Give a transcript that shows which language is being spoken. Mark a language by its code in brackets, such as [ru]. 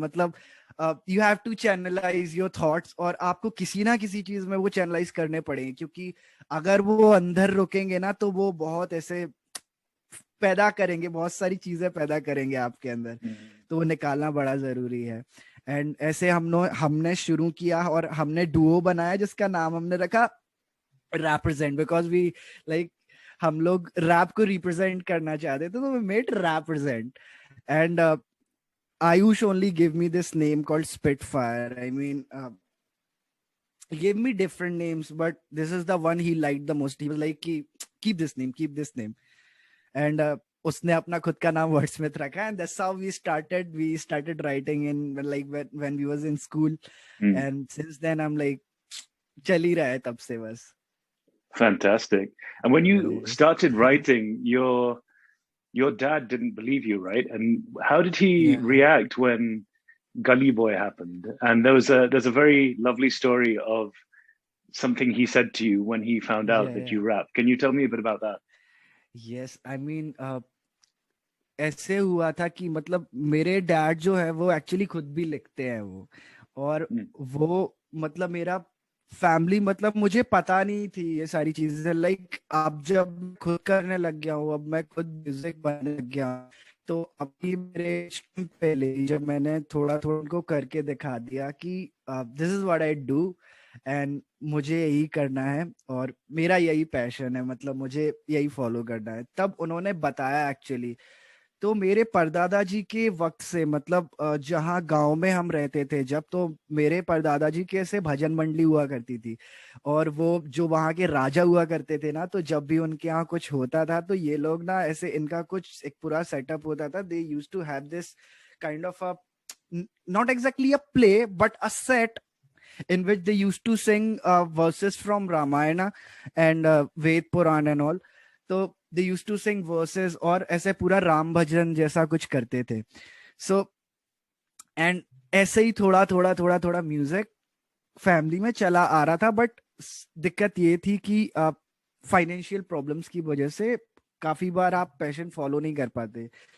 [hi] मतलब [en] you have to channelize your thoughts, [hi] और आपको किसी ना किसी चीज में वो चैनलाइज करने पड़ेंगे, क्योंकि अगर वो अंदर रुकेंगे ना, तो वो बहुत ऐसे पैदा करेंगे, बहुत सारी चीजें पैदा करेंगे आपके अंदर. तो वो निकालना बड़ा जरूरी है. एंड ऐसे हमने शुरू किया और हमने डुओ बनाया जिसका नाम हमने रखा रिप्रेजेंट, [en] because we like [hi] हम लोग रैप को रिप्रेजेंट करना चाहते थे, तो [en] we made [hi] rap present. [en] And Ayush only gave me this name called Spitfire. I mean, he gave me different names, but this is the one he liked the most. He was like, keep this name, keep this name. And [hi] उसने अपना खुद का नाम वर्डस्मिथ रखा, [en] and that's how we started writing in like when we was in school. And since then I'm like, [hi] चल ही रहा है तब से बस. [en] Fantastic. And when you started writing, your dad didn't believe you, right? And how did he react when Gully Boy happened? And there's a very lovely story of something he said to you when he found out that you rap. Can you tell me a bit about that? Yes, I mean, [hi] ऐसे हुआ था कि मतलब मेरे dad जो है वो actually खुद भी लिखते हैं वो, और वो मतलब मेरा फैमिली, मतलब मुझे पता नहीं थी ये सारी चीजें. लाइक अब जब खुद करने लग गया हूँ, अब मैं खुद म्यूजिक बनाने लग गया हूँ, तो अभी मेरे पहले जब मैंने थोड़ा थोड़ा उनको करके दिखा दिया कि [en] this is what I do [hi] and मुझे यही करना है और मेरा यही पैशन है, मतलब मुझे यही फॉलो करना है, तब उन्होंने बताया एक्चुअली. तो मेरे परदादा जी के वक्त से, मतलब जहाँ गांव में हम रहते थे जब, तो मेरे परदादा जी के ऐसे भजन मंडली हुआ करती थी, और वो जो वहाँ के राजा हुआ करते थे ना, तो जब भी उनके यहाँ कुछ होता था तो ये लोग ना ऐसे, इनका कुछ एक पूरा सेटअप होता था. [en] They used to have this kind of a, not exactly a play but a set in which they used to sing verses from Ramayana and Ved Puran and all. [hi] तो [en] they used to sing verses [hi] और ऐसे पूरा राम भजन जैसा कुछ करते थे. [en] So and [hi] ऐसे ही थोड़ा थोड़ा थोड़ा थोड़ा म्यूजिक फैमिली में चला आ रहा था. बट दिक्कत ये थी कि फाइनेंशियल प्रॉब्लम्स की वजह से काफी बार आप पैशन फॉलो नहीं कर पाते.